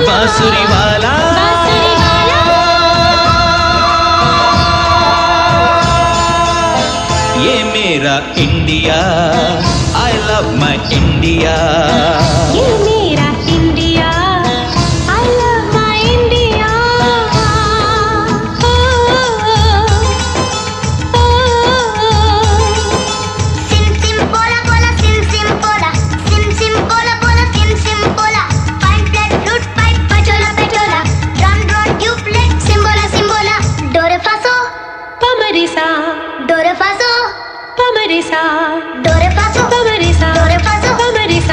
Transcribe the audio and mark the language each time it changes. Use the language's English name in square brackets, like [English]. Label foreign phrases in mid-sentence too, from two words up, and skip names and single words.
[Hindi] बांसुरी वाला। बांसुरी वाला। ये मेरा इंडिया, [English] I love my India. [Hindi] ये मेरा इंडिया, [English] I love my India. Sim sim bola bola sim sim bola, sim sim bola bola sim sim bola. Fine flat flute pipe pachola pachola, drum drum tube leg simbola simbola. Do re fa so, पमरिसा, do re fa so, पमरिसा, do re fa so, पमरिसा, do re fa so, पमरिसा।